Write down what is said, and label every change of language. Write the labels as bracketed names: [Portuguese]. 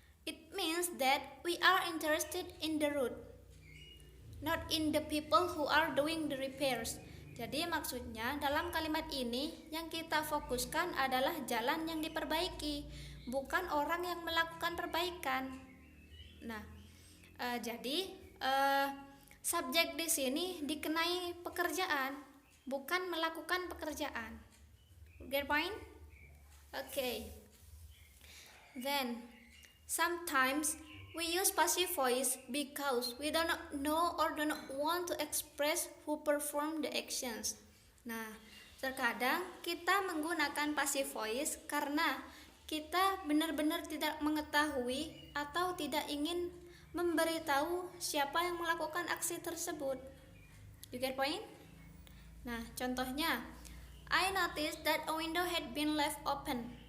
[English] It means that we are interested in the road, not in the people who are doing the repairs. [Indonesian] Jadi maksudnya dalam kalimat ini yang kita fokuskan adalah jalan yang diperbaiki, bukan orang yang melakukan perbaikan. Nah, jadi subjek di sini dikenai pekerjaan, bukan melakukan pekerjaan. [English] Get point? [Indonesian] Okay. [English] Then sometimes we use passive voice because we do not know or do not want to express who perform the actions. [Indonesian] Nah, terkadang kita menggunakan passive voice karena kita benar-benar tidak mengetahui atau tidak ingin memberitahu siapa yang melakukan aksi tersebut. [English] You get point? [Indonesian] Nah, contohnya, [English] I noticed that a window had been left open.